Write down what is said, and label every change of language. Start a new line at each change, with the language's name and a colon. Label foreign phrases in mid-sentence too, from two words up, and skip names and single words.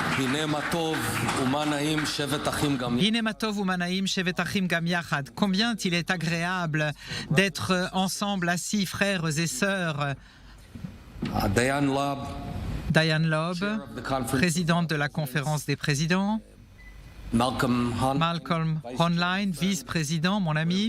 Hebrew: הנה מה טוב ומה נעים שבת אחים גם יחד.
French: Combien il est agréable d'être ensemble assis, frères et sœurs. Diane Loeb, présidente de la conférence des présidents. Malcolm Hoenlein, vice-président, mon ami.